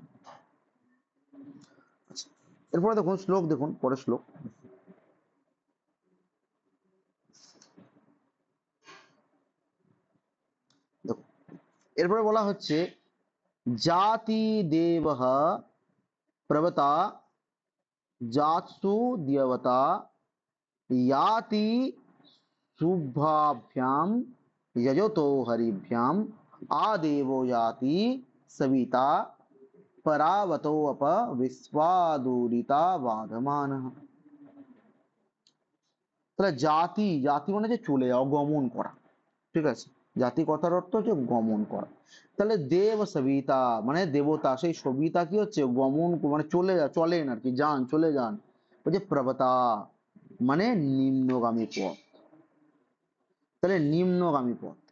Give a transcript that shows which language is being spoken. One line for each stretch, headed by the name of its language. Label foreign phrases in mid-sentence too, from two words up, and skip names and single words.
Bangla: আচ্ছা, এরপরে দেখুন শ্লোক, দেখুন পরের শ্লোক দেখুন। এরপরে বলা হচ্ছে
Sanskrit: জাতি দেবহ প্রবতা জাতসু দেবতা याति शुभाभ्याम यजतो हरिभ्याम आदेवो याति सविता परावतो अप विश्वादूरिता बाधमानः।
Bangla: তাহলে জাতি, জাতি মানে যে চলে যাওয়া, গমন করা। ঠিক আছে, জাতি কথার অর্থ হচ্ছে গমন করা। তাহলে দেব সবিতা মানে দেবতা, সেই সবিতা কি হচ্ছে গমন মানে চলে চলেন আর কি, যান, চলে যান। ওই যে প্রবতা মানে নিম্নগামী পথ, তাহলে নিম্নগামী পথ।